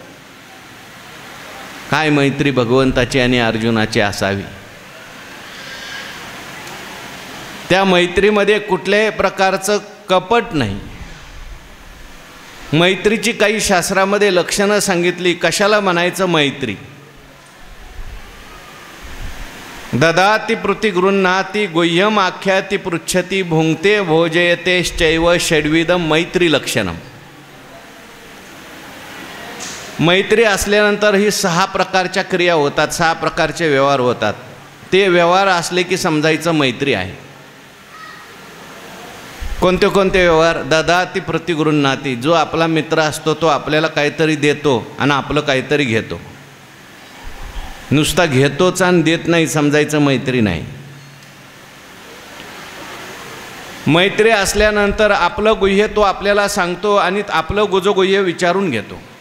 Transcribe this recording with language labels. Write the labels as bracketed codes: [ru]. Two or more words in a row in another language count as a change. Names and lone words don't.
[mr] काय मैत्री भगवंताची आणि अर्जुनाची असावी. त्या मैत्रीमध्ये कुठल्याही प्रकारचं कपट नाही. मैत्रीची काही शास्त्रामध्ये लक्षणं सांगितली. कशाला म्हणायचं मैत्री? [sa] ददाति पृथि गृह्णाति गुह्यम आख्याति पृच्छति भुंक्ते भोजयतेश्चैव षड्विधम मैत्री लक्षणम. [mr] मैत्री असल्यानंतर ही 6 प्रकारच्या क्रिया होतात, 6 प्रकारचे व्यवहार होतात. ते व्यवहार असले की समजायचं मैत्री आहे. कोणते कोणते व्यवहार? [sa] ददाति पृथि गृह्णाति, [mr] जो आपला मित्र असतो तो आपल्याला काहीतरी देतो आणि आपलं काहीतरी घेतो. नुसता घेतोच आणि देत नाही समजायचं मैत्री नाही. मैत्री असल्यानंतर आपलं गुह्य तो आपल्याला सांगतो आणि आपलं गुजगुह्य विचारून घेतो.